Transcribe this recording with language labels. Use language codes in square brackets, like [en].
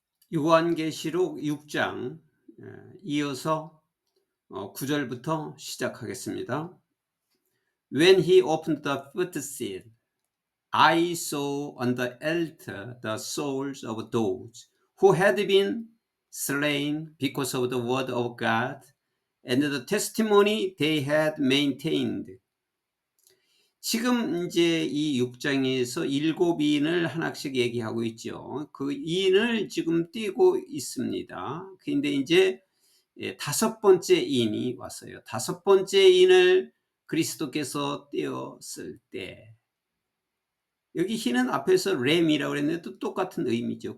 [ko] 요한계시록 6장 이어서 9절부터 시작하겠습니다. [en] When he opened the fifth seal, I saw on the altar the souls of those who had been slain because of the word of God and the testimony they had maintained. [ko] 지금 이제 이 6장에서 일곱 인을 하나씩 얘기하고 있죠. 그 인을 지금 띄고 있습니다. 근데 이제 다섯 번째 인이 왔어요. 다섯 번째 인을 그리스도께서 띄었을 때, 여기 흰은 앞에서 램이라고 그랬는데 또 똑같은 의미죠.